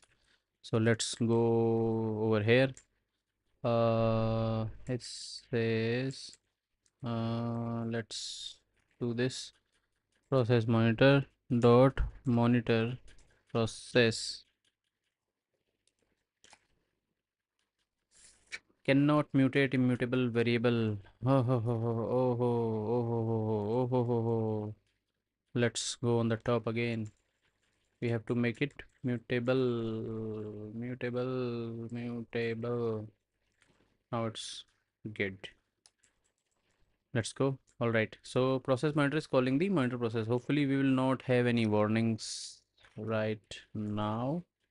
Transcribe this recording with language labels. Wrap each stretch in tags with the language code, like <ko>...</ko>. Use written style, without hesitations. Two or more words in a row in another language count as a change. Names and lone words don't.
<en>So let's go over here. It says let's do this. Process monitor dot monitor process cannot mutate immutable variable. Oh, ho, ho, ho, oh, ho, oh, ho, ho, ho, oh, ho, ho, ho. Let's go on the top again. We have to make it mutable. Now it's good. Let's go. All right. So process monitor is calling the monitor process. Hopefully we will not have any warnings right now.</en>